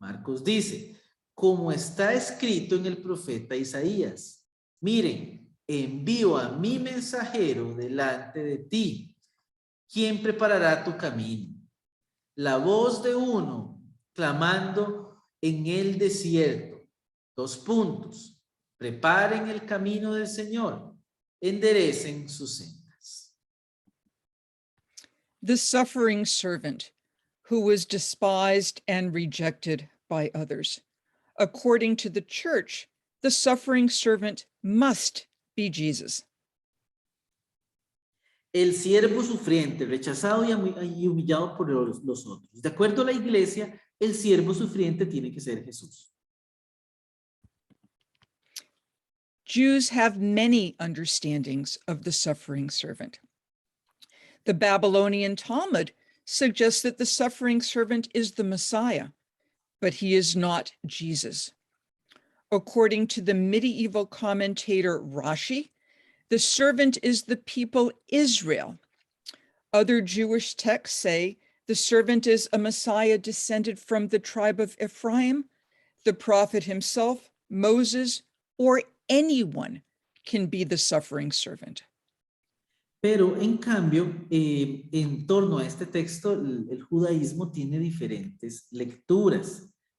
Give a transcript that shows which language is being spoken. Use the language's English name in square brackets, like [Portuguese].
[Spanish] Marcos dice: como está escrito en el profeta Isaías, miren, envío a mi mensajero delante de ti, quien preparará tu camino. La voz de uno clamando en el desierto, 2 puntos. Preparen el camino del Señor, enderecen sus sendas. [English] The suffering servant who was despised and rejected by others. According to the church, the suffering servant must be Jesus. [Spanish] el siervo sufriente, rechazado y humillado por los otros. De acuerdo a la iglesia, el siervo sufriente tiene que ser Jesús. [English] Jews have many understandings of the suffering servant. The Babylonian Talmud suggests that the suffering servant is the Messiah, but he is not Jesus. According to the medieval commentator Rashi, the servant is the people Israel. Other Jewish texts say the servant is a Messiah descended from the tribe of Ephraim. The prophet himself, Moses, or anyone can be the suffering servant. [Spanish] Pero en cambio, en torno a este texto, el judaísmo tiene diferentes lecturas.